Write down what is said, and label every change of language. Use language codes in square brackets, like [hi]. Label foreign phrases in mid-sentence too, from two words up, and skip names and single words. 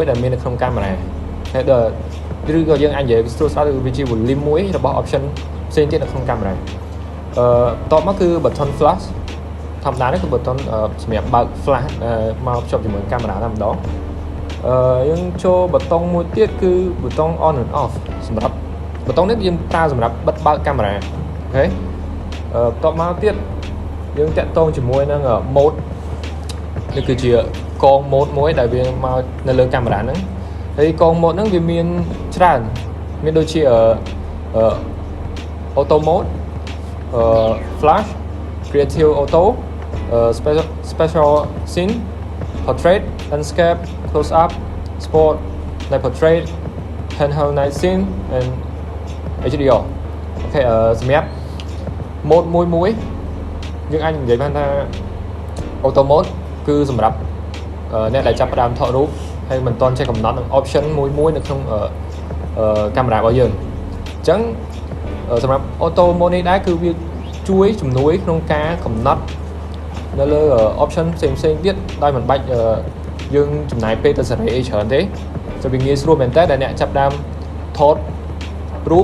[km] ដែលមាននៅក្នុងកាមេរ៉ាហើយឬក៏យើងអាចនិយាយស្រួលៗវាជា volume មួយរបស់ option ផ្សេងទៀតនៅក្នុងកាមេរ៉ាបន្ទាប់មកគឺ [en] button flash [km] ធម្មតានេះគឺ button សម្រាប់បើក flash មកភ្ជាប់ជាមួយកាមេរ៉ាតែម្ដងយើងចូល button មួយទៀតគឺ [en] button on and off [km] សម្រាប់ button នេះយើងប្រើសម្រាប់បិទបើកកាមេរ៉ាអូខេបន្ទាប់មកទៀតយើងតាក់ទងជាមួយនឹង mode នេះគឺជាកង mode មួយដែលវាមកនៅលើកាមេរ៉ាហ្នឹងហើយកង mode ហ្នឹងវាមានច្រើនមានដូចជា [en] auto mode flash creative auto special scene portrait landscape close up sport night portrait handheld night scene and HDR [km] អូខេសម្រាប់ mode មួយ nhưng anh vậy bạn ta [en] auto mode [km] គឺសម្រាប់អ្នកដែលចាប់ផ្ដើមថតរូបហើយមិនទាន់ចេះកំណត់ option មួយនៅក្នុងកាមេរ៉ារបស់យើងអញ្ចឹងសម្រាប់ [en] auto mode [km] នេះដែរគឺវាជួយជំនួយក្នុងការកំណត់នៅលើ option ផ្សេងទៀតដោយមិនបាច់យើងចំណាយពេលទៅសេរីអីច្រើនទេចូលវាងាយស្រួលមែនតើដែលអ្នកចាប់ផ្ដើមថតរូប